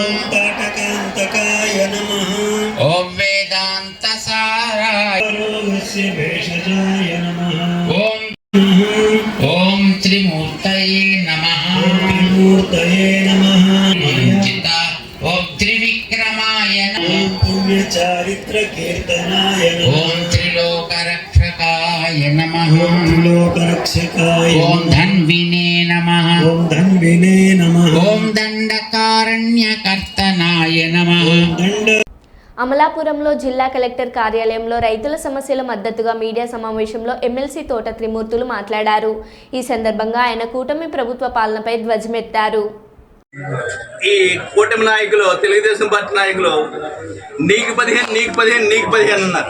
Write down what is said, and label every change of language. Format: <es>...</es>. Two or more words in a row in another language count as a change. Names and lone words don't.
<sa>ओम वेदांत साराय ओम त्रिमूर्तये नमः ओम त्रिविक्रमाय नमः पुण्यचारित्र कीर्तनाय ओम त्रिलोकरक्षकाय नमः त्रिलोकरक्षकाय ओम धन्विने नमः ओम धन्विने नमः ओम दंडकारण्यकर्तनाय नमः दंड</sa> <te>అమలాపురంలో జిల్లా కలెక్టర్ కార్యాలయంలో రైతుల సమస్యల మద్దతుగా మీడియా సమావేశంలో ఎమ్మెల్సీ తోట త్రిమూర్తులు మాట్లాడారు. ఈ సందర్భంగా ఆయన కూటమి ప్రభుత్వ పాలనపై ధ్వజమెత్తారు. ఈ కూటమి నాయకులు, తెలుగుదేశం పార్టీ నాయకులు నీకు 15 అన్నారు.</te>